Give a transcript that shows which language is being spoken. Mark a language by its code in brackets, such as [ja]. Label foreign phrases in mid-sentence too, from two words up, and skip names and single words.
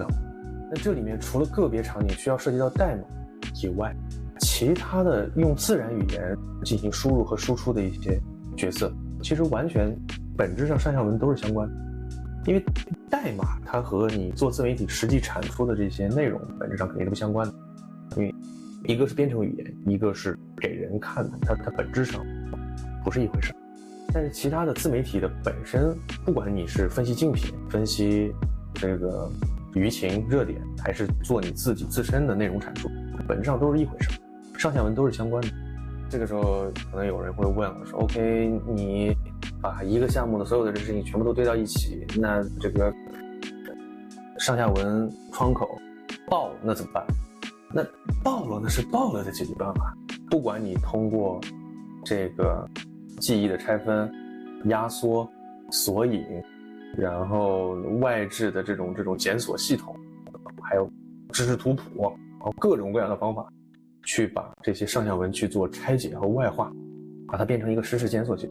[zh] 那這裡面除了個別場景需要涉及到代碼以外，其他的用自然語言進行輸入和輸出的一些角色，其實完全本質上上下文都是相關的。因為代碼它和你做自媒体實際產出的這些內容本質上肯定是不相關的，因為一個是編程語言，一個是給人看的，它本質上不是一回事。但是其他的自媒体的本身，不管你是分析竞品、分析这个舆情热点，还是做你自己自身的内容产出，本质上都是一回事，上下文都是相关的。这个时候可能有人会问了，说 OK， 你把一个项目的所有的事情全部都堆到一起，那这个上下文窗口爆那怎么办？那爆了那是爆了的解决办法，不管你通過這個記憶的拆分、壓縮、索引，然後外置的這種檢索系統，還有知識圖譜，然後各種各樣的方法，去把這些上下文去做拆解和外化，把它變成一個實時檢索系統。